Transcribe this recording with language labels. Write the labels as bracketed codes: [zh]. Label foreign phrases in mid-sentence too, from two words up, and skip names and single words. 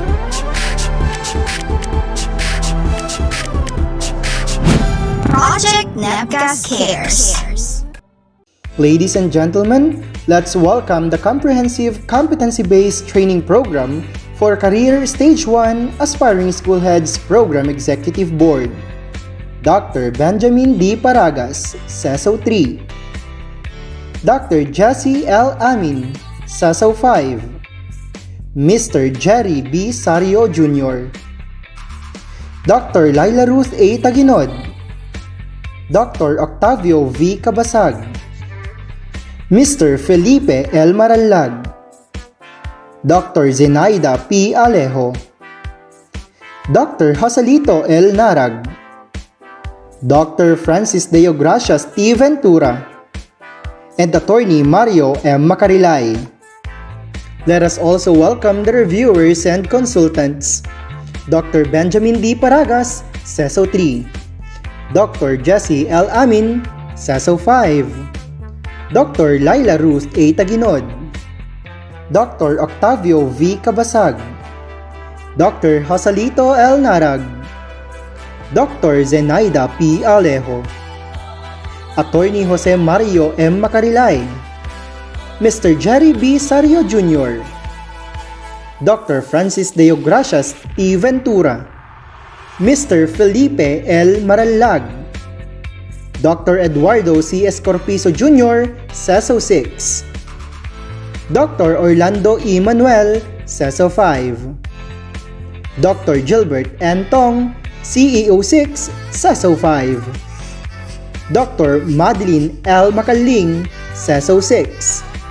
[en] Project NEB-GAS Cares. Ladies and gentlemen, let's welcome the comprehensive competency-based training program for Career Stage 1 Aspiring School Heads Program Executive Board. Dr. Benjamin D. Paragas, CESO 3. Dr. Jesse L. Amin, CESO 5. Mr. Jerry B. Sario Jr. Dr. Laila Ruth A. Taginod. Dr. Octavio V. Cabasag. Mr. Felipe L. Marallag. Dr. Zenaida P. Alejo. Dr. Joselito L. Narag. Dr. Francis Deo Gracias T. Ventura. And Attorney Mario M. Macarilay. Let us also welcome the reviewers and consultants. Dr. Benjamin D. Paragas, CESO 3. Dr. Jesse L. Amin, CESO 5. Dr. Laila Ruth A. Taginod. Dr. Octavio V. Cabasag. Dr. Joselito L. Narag. Dr. Zenaida P. Alejo. Attorney Jose Mario M. Macarilay. Mr. Jerry B. Sario Jr. Dr. Francis Deo Gracias T. Ventura. Mr. Felipe L. Marallag. Dr. Eduardo C. Escorpizo Jr., CESO 6. Dr. Orlando E. Manuel, CESO 5. Dr. Gilbert N. Tong, CEO 6, CESO 5. Dr. Madeline L. Macaling, CESO 6.